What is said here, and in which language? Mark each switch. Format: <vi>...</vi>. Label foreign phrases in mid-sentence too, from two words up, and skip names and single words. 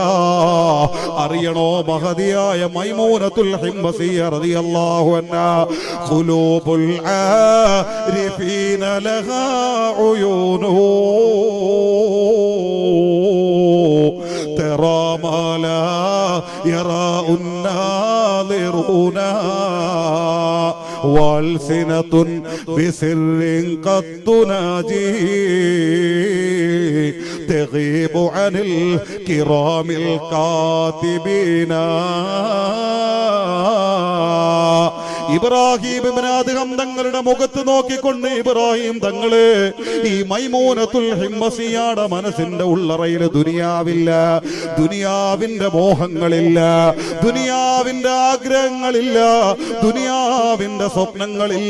<ml>അറിയണോ മഹദിയായ മൈമൂനത്തുൽ ഹിംബസിയ്യ</ml> <ar>رضي الله عنها, قلوب العارفين لها عيون ترى ما لا يرى الناظرون والسنة بسر قد تناجي تغيب عن الكرام الكاتبين.</ar> <ml>ഇബ്രാഹിം ഇബ്നു അദ്ഹം തങ്ങളുടെ മുഖത്ത് നോക്കിക്കൊണ്ട് ഇബ്രാഹിം തങ്ങള് ഈ മൈമൂനത്തുൽ ഹിംബസിയുടെ മനസ്സിന്റെ ഉള്ളറയിൽ ദുനിയാവില്ല, ദുനിയാവിന്റെ മോഹങ്ങളില്ല, ദുനിയാവിന്റെ ആഗ്രഹങ്ങളില്ല, ദുനിയാവിന്റെ സ്വപ്നങ്ങളില്ല.</ml>